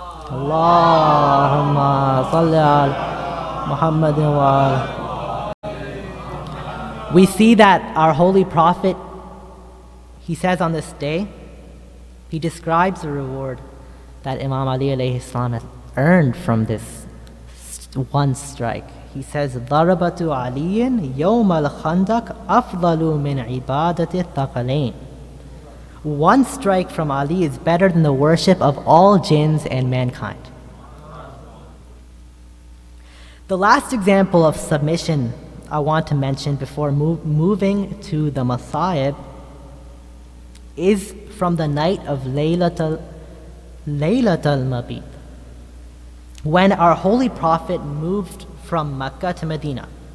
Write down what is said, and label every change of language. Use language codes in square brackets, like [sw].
[ar] Allahumma salli ala Muhammadin wa ala. [en] We see that our Holy Prophet, he says on this day, he describes the reward that Imam Ali alayhi salam has earned from this one strike. He says, [ar] ضَرَبَةُ عَلِيٍّ يَوْمَ الْخَنْدَقِ أَفْضَلُ مِنْ عِبَادَةِ الثَّقَلَيْنِ. [en] One strike from Ali is better than the worship of all jinns and mankind. The last example of submission I want to mention before moving to the Masa'ib is from the night of Laylatul Mabit, when our Holy Prophet moved from Mecca to Medina.